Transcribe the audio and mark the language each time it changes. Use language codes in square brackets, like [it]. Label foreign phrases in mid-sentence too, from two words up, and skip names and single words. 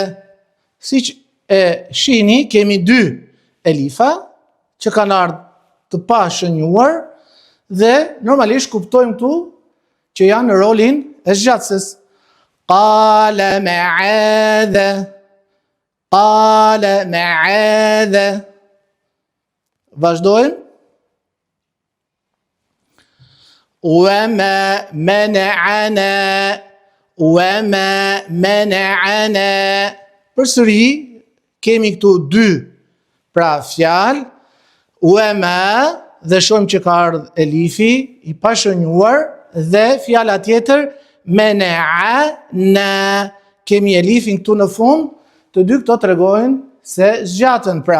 [sq] Siç e shihni, kemi 2 elifa që kanë ardhur të pashënjuar dhe normalisht kuptojmë këtu që janë në rolin e zgjatëses. [ar] قال معاذ. [sq] Vazhdojmë. [ar] وما منعنا وما منعنا. [sq] Përsëri kemi këtu dy pra fjalë, wama dhe shohim që ka ardhur elifi i pashënjuar dhe fjala tjetër mena'ana, kemi elifin këtu në fund, të dy këto tregojnë se zgjatën pra.